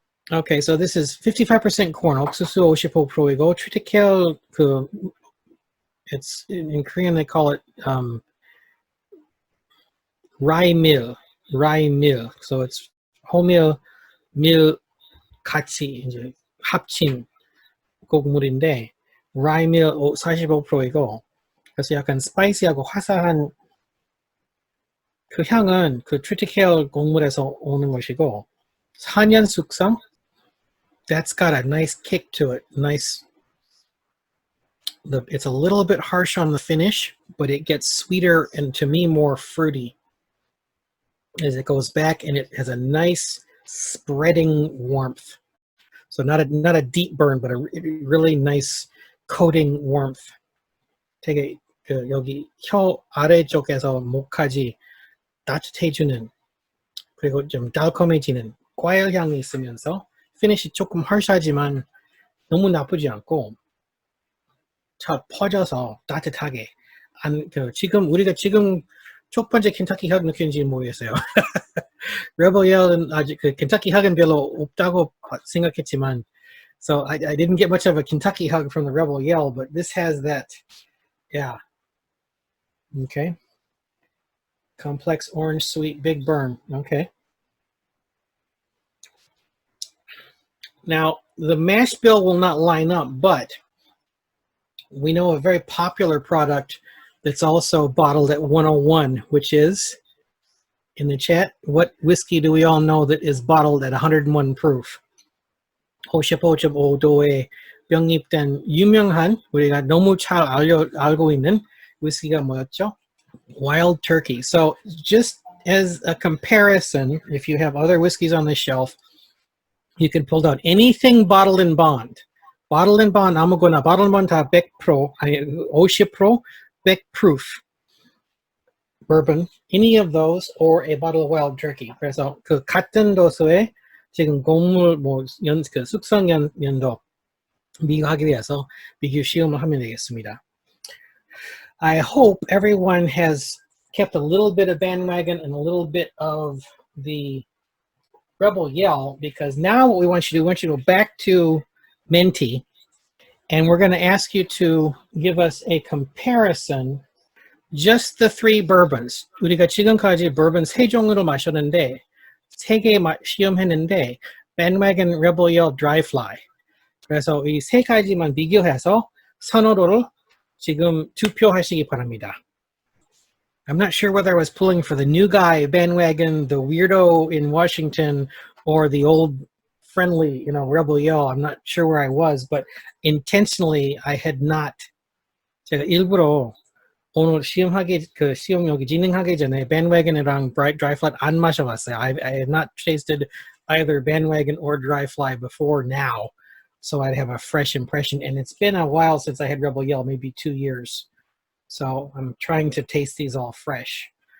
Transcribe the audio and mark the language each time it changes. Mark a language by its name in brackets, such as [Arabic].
[English] Okay, so this is 55% corn, [Korean] 옥수수 55%이고 [English] Triticale it's in Korean they call it rye mill. So it's wholemeal [Korean] 밀 같이 이제 합친 곡물인데 rye mill 45%이고 그래서 약간 스파이시하고 화사한 그 향은 그 Triticale 곡물에서 오는 것이고 4년 숙성 [English] that's got a nice kick to it. It's a little bit harsh on the finish, but it gets sweeter and to me more fruity as it goes back, and it has a nice spreading warmth. So not a deep burn, but a really nice coating warmth. [Korean] 되게 여기 혀 아래쪽에서 목까지 따뜻해주는 그리고 좀 달콤해지는 과일 향이 있으면서 피니시 조금 harsh하지만 너무 나쁘지 않고 잘 퍼져서 따뜻하게 우리가 지금 첫 번째 켄터키 학 느끼는지 모르겠어요. 레벨 옐은 아직 그 켄터키 학은 별로 없다고 생각했지만 [English] So I didn't get much of a Kentucky hug from the Rebel Yell, but this has that, yeah. Okay. Complex orange sweet big burn. Okay. Now, the mash bill will not line up, but we know a very popular product that's also bottled at 101, which is, in the chat, what whiskey do we all know that is bottled at 101 proof? [Korean] 55.5도에 병입된 유명한, 우리가 너무 잘 알고 있는 whiskey가 뭐였죠? [English] Wild Turkey. So just as a comparison, if you have other whiskeys on the shelf, you can pull out anything bottled in bond. Bottled in bond, [Korean] 아무거나 [English] bottled in bond 다 100%, [Korean] 아니 [English] 50% 100 proof bourbon, any of those, or a bottle of Wild Turkey. [Korean] 그래서 그 같은 도수의 지금 곡물 그 숙성 연도 비교하기 위해서 비교 시음을 하면 되겠습니다. [English] I hope everyone has kept a little bit of Bandwagon and a little bit of the Rebel Yell, because now what we want you to do, we want you to go back to Menti, and we're going to ask you to give us a comparison, just the three bourbons. [Korean] 우리가 지금까지 bourbon 3종으로 마셨는데 3개 시음했는데 Bandwagon, Rebel Yell, Dry Fly. 그래서 이 3가지만 비교해서 선호도를 지금 투표하시기 바랍니다. [English] I'm not sure whether I was pulling for the new guy, Bandwagon, the weirdo in Washington, or the old friendly, Rebel Yell. I'm not sure where I was, but intentionally I had not. [Korean] 제가 일부러 오늘 시음 여기 진행하기 전에 Bandwagon이랑 Dry Fly 안 마셔봤어요. [English] I have not tasted either Bandwagon or Dry Fly before now. So I'd have a fresh impression. And it's been a while since I had Rebel Yell, maybe 2 years. So I'm trying to taste these all fresh.